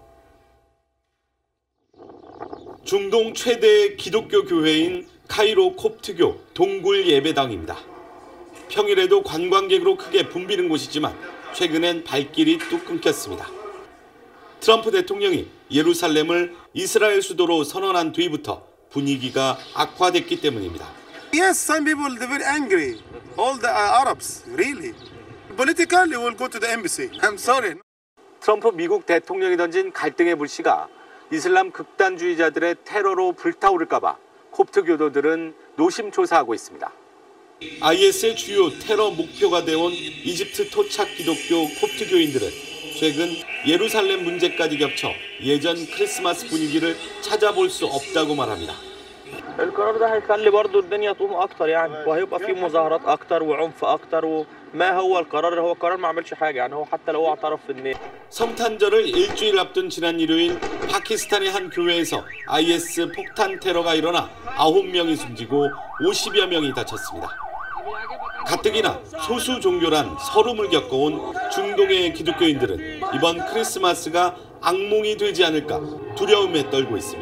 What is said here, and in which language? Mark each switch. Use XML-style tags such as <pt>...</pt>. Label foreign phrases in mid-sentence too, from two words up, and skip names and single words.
<ko>중동 최대의 기독교 교회인 카이로 콥트교 동굴 예배당입니다. 평일에도 관광객으로 크게 붐비는 곳이지만 최근엔 발길이 뚝 끊겼습니다. 트럼프 대통령이 예루살렘을 이스라엘 수도로 선언한 뒤부터 분위기가 악화됐기 때문입니다.</ko> <en>Yes, some people are very angry. All the Arabs, really. Politically, we'll go to the embassy. I'm sorry.</en> <ko>트럼프 미국 대통령이 던진 갈등의 불씨가 이슬람 극단주의자들의 테러로 불타오를까 봐 콥트 교도들은 노심초사하고 있습니다. IS의 주요 테러 목표가 되어온 이집트 토착 기독교 콥트 교인들은 최근 예루살렘 문제까지 겹쳐 예전 크리스마스 분위기를 찾아볼 수 없다고 말합니다.</ko> <ar>القرار ده هيخلي برضه الدنيا تقوم اكتر يعني وهيبقى في مظاهرات اكتر وعنف اكتر وما هو القرار ما عملش حاجه يعني هو حتى لو هو اعترف في النية.</ar> <ko>성탄절을 일주일 앞둔 지난 일요일 파키스탄의 한 교회에서 IS 폭탄 테러가 일어나 9명이 숨지고 50여 명이 다쳤습니다. 가뜩이나 소수 종교란 서름을 겪어온 중동의 기독교인들은 이번 크리스마스가 악몽이 되지 않을까 두려움에 떨고 있습니다.</ko>